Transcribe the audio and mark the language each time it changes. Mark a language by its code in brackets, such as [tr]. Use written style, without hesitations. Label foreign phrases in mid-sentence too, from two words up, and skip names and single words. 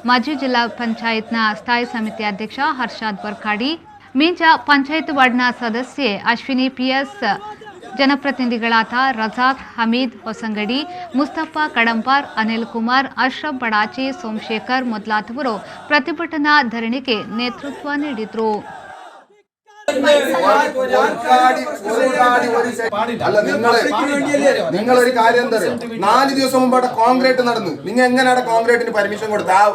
[kn] ಮಾಜಿ ಜಿಲ್ಲಾ ಪಂಚಾಯತ್ನ ಸ್ಥಾಯಿ ಸಮಿತಿ ಅಧ್ಯಕ್ಷ ಹರ್ಷಾದ್ ವರ್ಕಾಡಿ, ಮೀಂಜ ಪಂಚಾಯತ್ ವಾರ್ಡ್ನ ಸದಸ್ಯೆ ಅಶ್ವಿನಿ PS, ಜನಪ್ರತಿನಿಧಿಗಳಾದ ರಜಾಕ್, ಹಮೀದ್ ಹೊಸಂಗಡಿ, ಮುಸ್ತಫಾ ಕಡಂಪಾರ್, ಅನಿಲ್ ಕುಮಾರ್, ಅಶ್ರಫ್ ಬಡಾಚಿ, ಸೋಮಶೇಖರ್ ಮೊದಲಾದವರು ಪ್ರತಿಭಟನಾ ಧರಣಿಗೆ ನೇತೃತ್ವ ನೀಡಿದರು. [ml] നിങ്ങളൊരു കാര്യം എന്താ പറയുക, 4 ദിവസം മുമ്പ് അവിടെ കോൺക്രീറ്റ് നടന്നു. നിങ്ങൾ എങ്ങനെയാണ് കോൺക്രീറ്റിന് പെർമിഷൻ കൊടുത്ത?